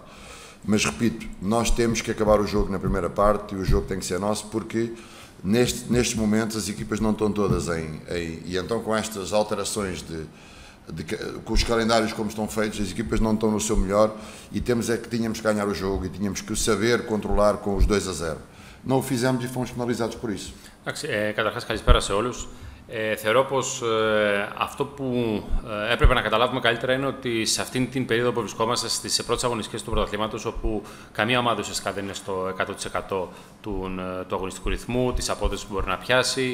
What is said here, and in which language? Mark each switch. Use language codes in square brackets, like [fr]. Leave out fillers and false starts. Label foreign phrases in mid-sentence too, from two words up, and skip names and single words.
[pt] Mas repito, nós temos que acabar o jogo na primeira parte e o jogo tem que ser nosso porque nestes momentos as equipas não estão todas e então com estas alterações com os calendários como estão feitos, as equipas não estão no seu melhor e tínhamos que ganhar o jogo e tínhamos que saber controlar com os 2-0. Não o fizemos e fomos penalizados por isso. [el] Καταρχάς, καλησπέρα σε όλους. Θεωρώ πως αυτό που έπρεπε να καταλάβουμε καλύτερα είναι ότι σε αυτήν την περίοδο που βρισκόμαστε στις πρώτες αγωνιστικές του πρωταθλήματος, όπου καμία ομάδα ουσιαστικά δεν είναι στο 100% του αγωνιστικού ρυθμού, της απόδοσης που μπορεί να πιάσει.